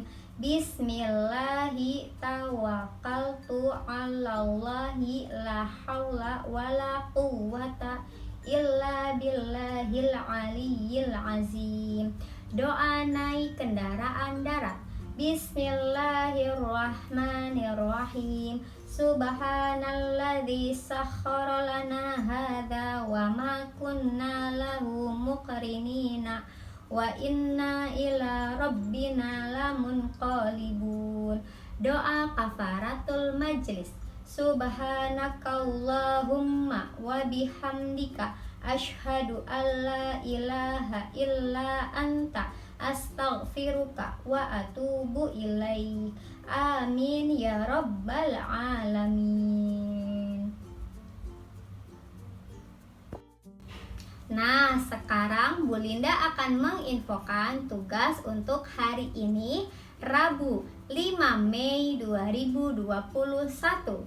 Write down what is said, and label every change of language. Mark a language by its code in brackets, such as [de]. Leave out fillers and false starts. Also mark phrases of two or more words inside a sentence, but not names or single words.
[ar] بسم الله توكلت على الله لا حول ولا قوة إلا بالله العلي العظيم. [id] Doa naik kendaraan darat. Bismillahirrahmanirrahim. [ar] سبحان الذي سخر لنا هذا وما كنا له مقرنين وإنا إلى ربنا لمنقلبون. [id] Doa [ar] كفارة المجلس. سبحانك اللهم وبحمدك أشهد أن لا إله إلا أنت أستغفرك وأتوب إليك. آمين يا رب العالمين. [id] Nah, sekarang Bu Linda akan menginfokan tugas untuk hari ini, Rabu 5 Mei 2021.